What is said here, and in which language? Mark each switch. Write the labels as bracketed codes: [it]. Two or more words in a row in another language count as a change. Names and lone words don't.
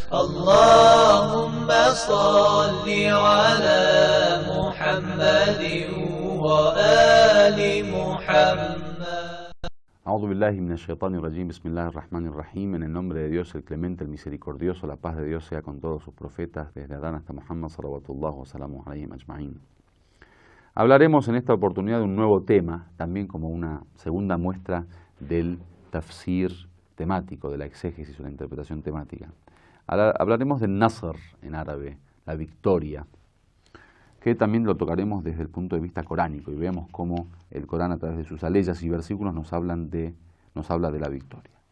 [ar] اللهم صل على محمد وآل محمد. أعوذ بالله من الشيطان الرجيم، بسم الله الرحمن الرحيم. [es] En el nombre de Dios, el clemente, el misericordioso, la paz de Dios sea con todos sus profetas, desde Adán hasta Muhammad, [ar] صلوات الله وسلامه عليهم أجمعين. [es] Hablaremos en esta oportunidad de un nuevo tema, también como una segunda muestra del tafsir temático, de la exégesis o la interpretación temática. Hablaremos del Nasr en árabe, la victoria, que también lo tocaremos desde el punto de vista coránico y veamos cómo el Corán a través de sus aleyas y versículos nos habla de la victoria.